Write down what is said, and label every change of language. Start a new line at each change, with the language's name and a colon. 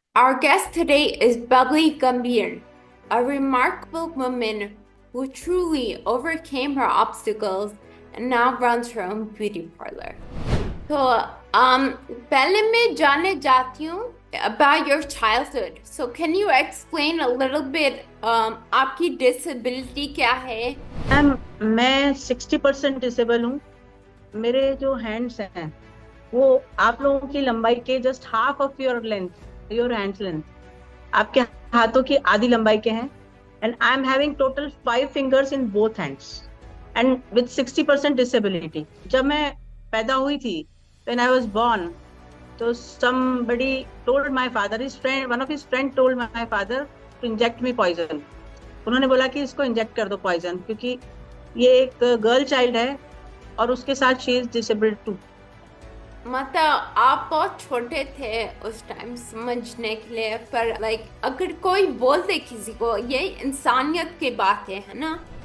English: Our guest today is Bubbly Gambhir, a remarkable woman who truly overcame her obstacles and now runs her own beauty parlor.
Hindi: तो पहले मैं जानना चाहती हूँ
English: about your childhood. So can you explain a little bit
Hindi: आपकी
English: disability
Hindi: क्या है? Ma'am, मैं 60% डिसेबल हूँ। मेरे जो हैंड्स हैं वो आप लोगों की लंबाई के
English: just half of your length, your hands length,
Hindi: आपके हाथों की आधी लंबाई के हैं।
English: And I am having total 5 fingers in both hands and with 60% disability.
Hindi: जब मैं पैदा हुई थी,
English: When I was born, तो somebody told my father, his friend, one of his friend told my father to inject me poison।
Hindi: उन्होंने बोला कि इसको इंजेक्ट कर दो पॉइजन, क्योंकि ये एक गर्ल चाइल्ड है और उसके साथ
English: She is disabled too.
Hindi: मतलब आप बहुत छोटे थे उस टाइम समझने के लिए, पर अगर कोई बोल दे किसी को, ये इंसानियत की बात है ना।